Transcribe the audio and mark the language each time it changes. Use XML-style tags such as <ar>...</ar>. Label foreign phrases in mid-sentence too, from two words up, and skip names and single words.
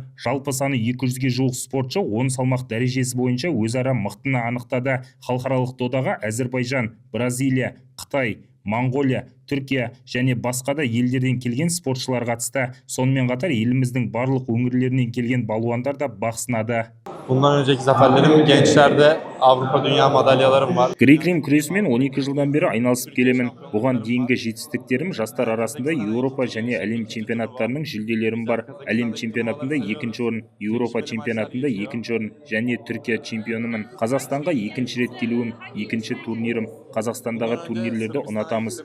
<kk>Жалпы саны 200-ге жуық спортшы 10 салмақ дәрежесі бойынша өзара мықтыны анықтады. Халықаралық додаға Әзербайжан, Бразилия, Қытай, Моңғолия, Түркия және басқа да елдерден келген спортшылар қатысты. Сонымен қатар еліміздің барлық өңірлерінен келген балуандар da bақ сынады.</kk> <tr>Bundan önceki zaferlerim gençlerde Avrupa Dünya madalyalarım var.</tr> <kk>Грек-рим күресімен 12 жылдан бері айналысып келемін. Бұған дейінгі жетістіктерім жастар арасында Еуропа және әлем чемпионаттарының жүлделерім бар. Әлем чемпионатында 2-ші орын, Еуропа чемпионатында 2-ші орын және Түркия чемпионымын. Қазақстанға 2-ші рет келуім, 2-ші турнирім. Қазақстандағы турнирлерді ұнатамыз.</kk>